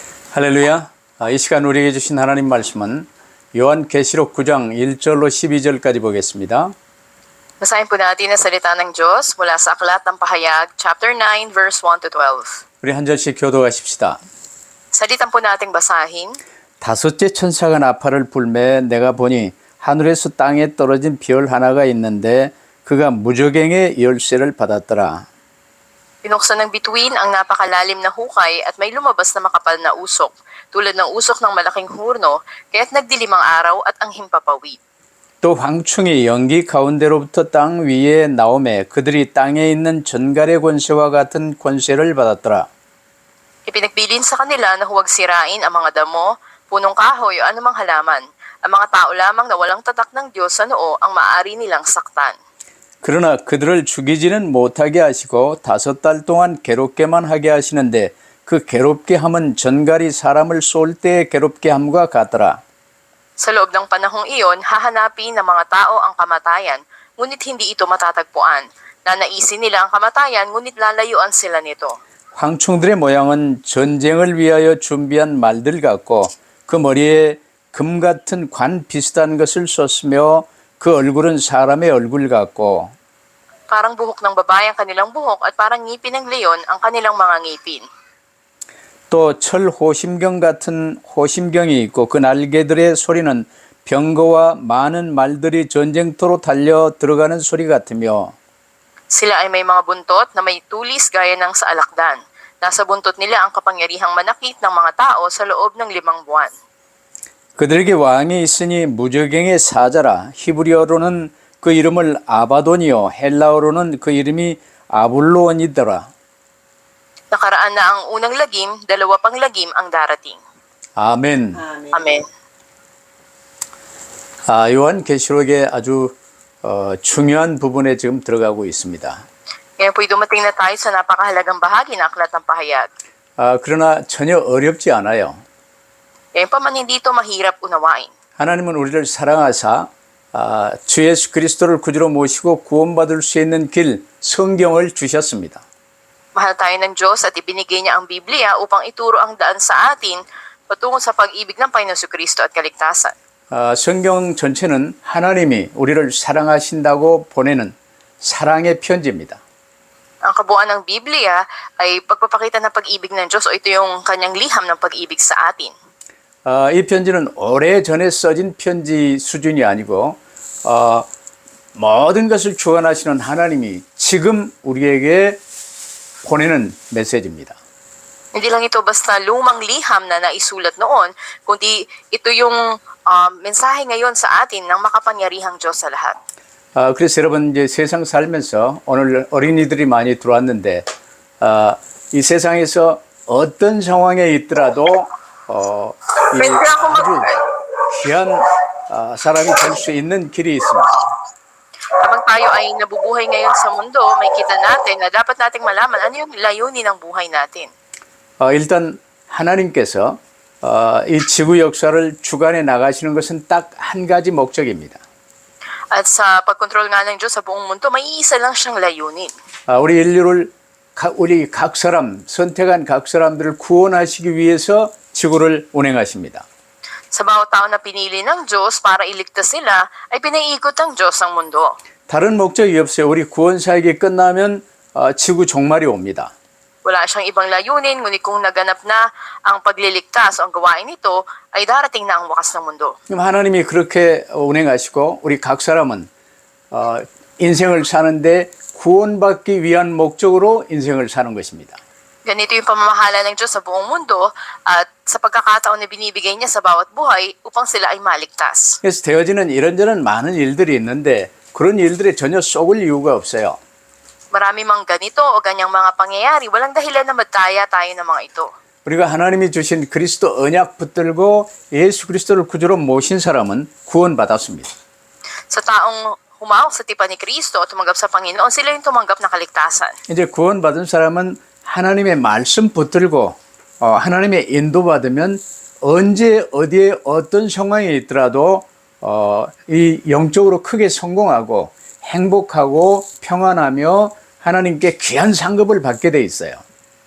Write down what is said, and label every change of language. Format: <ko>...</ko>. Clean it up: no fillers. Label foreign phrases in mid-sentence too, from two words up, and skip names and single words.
<ko>할렐루야. 이 시간 우리에게 주신 하나님 말씀은 요한계시록 9장 1절로 12절까지 보겠습니다.</ko> <tl>Basahin po natin ang salita ng Diyos mula sa Aklat ng Pahayag,</tl> <en>chapter 9, verse 1 to 12.</en> <ko>우리 한 절씩 교도하십시다.</ko> <tl>Salitan po nating basahin.</tl> <ko>다섯째 천사가 나팔을 불매 내가 보니 하늘에서 땅에 떨어진 별 하나가 있는데 그가 무저갱의 열쇠를 받았더라.</ko> <tl>Pinuksan ng bituin ang napakalalim na hukay at may lumabas na makapal na usok, tulad ng usok ng malaking hurno, kaya't nagdilim ang araw at ang himpapawid.</tl> <ko>또 황충이 연기 가운데로부터 땅 위에 나오매 그들이 땅에 있는 전갈의 권세와 같은 권세를 받았더라.</ko> <tl>Ipinagbilin sa kanila na huwag sirain ang mga damo, punong kahoy o anumang halaman. Ang mga tao lamang na walang tatak ng Diyos sa noo ang maaari nilang saktan.</tl> <ko>그러나 그들을 죽이지는 못하게 하시고 5달 동안 괴롭게만 하게 하시는데 그 괴롭게 함은 전갈이 사람을 쏠 때 괴롭게 함과 같더라.</ko> <tl>Sa loob ng panahong iyon, hahanapin ng mga tao ang kamatayan, ngunit hindi ito matatagpuan. Nanaisin nila ang kamatayan, ngunit lalayuan sila nito.</tl> <ko>황충들의 모양은 전쟁을 위하여 준비한 말들 같고 그 머리에 금 같은 관 비슷한 것을 썼으며 그 얼굴은 사람의 얼굴 같고</ko> <tl>Parang buhok ng babae ang kanilang buhok at parang ngipin ng leon ang kanilang mga ngipin.</tl> <ko>또 철 호심경 같은 호심경이 있고 그 날개들의 소리는 병거와 많은 말들이 전쟁터로 달려 들어가는 소리 같으며</ko> <tl>Sila ay may mga buntot na may tulis gaya ng sa alakdan. Nasa buntot nila ang kapangyarihang manakit ng mga tao sa loob ng 5 buwan.</tl> <ko>그들에게 왕이 있으니 무저갱의 사자라. 히브리어로는 그 이름을 아바돈이요 헬라어로는 그 이름이 아블로온이더라.</ko> <tl>Nakaraan na ang unang lagim, 2 pang lagim ang darating.</tl> <ko>아멘.</ko> <tl>Amen.</tl> <ko>요한계시록의 아주 중요한 부분에 지금 들어가고 있습니다.</ko> <tl>Ngayon po'y dumating na tayo sa napakahalagang bahagi ng Aklat ng Pahayag.</tl> <ko>그러나 전혀 어렵지 않아요.</ko> <tl>Ngayon pa man hindi ito mahirap unawain.</tl> <ko>하나님은 우리를 사랑하사 주 예수 그리스도를 구주로 모시고 구원받을 수 있는 길 성경을 주셨습니다.</ko> <tl>Mahal tayo ng Diyos at ibinigay niya ang Biblia upang ituro ang daan sa atin patungo sa pag-ibig ng Panginoon Kristo at kaligtasan.</tl> <ko>성경 전체는 하나님이 우리를 사랑하신다고 보내는 사랑의 편지입니다.</ko> <tl>Ang kabuuan ng Biblia ay pagpapakita ng pag-ibig ng Diyos o ito yung kanyang liham ng pag-ibig sa atin.</tl> <ko>이 편지는 오래전에 써진 편지 수준이 아니고 모든 것을 주관하시는 하나님이 지금 우리에게 보내는 메시지입니다.</ko> <tl>Hindi lang ito basta lumang liham na naisulat noon, kundi ito yung mensahe ngayon sa atin ng makapangyarihang Diyos sa lahat.</tl> <ko>그래서 여러분 이제 세상 살면서 오늘 어린이들이 많이 들어왔는데 이 세상에서 어떤 상황에 있더라도 이 아주 귀한 사람이 될 수 있는 길이 있습니다.</ko> <tl>Habang tayo ay nabubuhay ngayon sa mundo, may kita natin na dapat nating malaman ano yung layunin ng buhay natin.</tl> <ko>일단 하나님께서 이 지구 역사를 주관해 나가시는 것은 딱 한 가지 목적입니다.</ko> <tl>At sa pagkontrol nga ng Diyos sa buong mundo, may isa lang siyang layunin.</tl> <ko>우리 인류를 우리 각 사람 선택한 각 사람들을 구원하시기 위해서 지구를 운행하십니다.</ko> <tl>Sa bawat tao na pinili ng Diyos para iligtas sila, ay pinaiikot ng Diyos ang mundo.</tl> <ko>다른 목적이 없어요. 우리 구원 사역이 끝나면 지구 종말이 옵니다.</ko> <tl>Wala siyang ibang layunin, ngunit kung naganap na ang pagliligtas o ang gawain nito, ay darating na ang wakas ng mundo.</tl> <ko>그럼 하나님이 그렇게 운행하시고 우리 각 사람은 인생을 사는데 구원받기 위한 목적으로 인생을 사는 것입니다.</ko> <tl>Ganito yung pamamahala ng Diyos sa buong mundo at sa pagkakataon na binibigay niya sa bawat buhay upang sila ay maligtas.</tl> <ko>그래서 되어지는 이런저런 많은 일들이 있는데 그런 일들에 전혀 속을 이유가 없어요.</ko> <tl>Marami mang ganito o ganyang mga pangyayari, walang dahilan na magtaya tayo ng mga ito.</tl> <ko>우리가 하나님이 주신 그리스도 언약 붙들고 예수 그리스도를 구주로 모신 사람은 구원받았습니다.</ko> <tl>Sa taong humawak sa tipan ni Kristo at tumanggap sa Panginoon, sila yung tumanggap na kaligtasan.</tl> <ko>이제 구원받은 사람은 하나님의 말씀 붙들고 하나님의 인도받으면 언제 어디에 어떤 상황이 있더라도 이 영적으로 크게 성공하고 행복하고 평안하며 하나님께 귀한 상급을 받게 돼 있어요.</ko>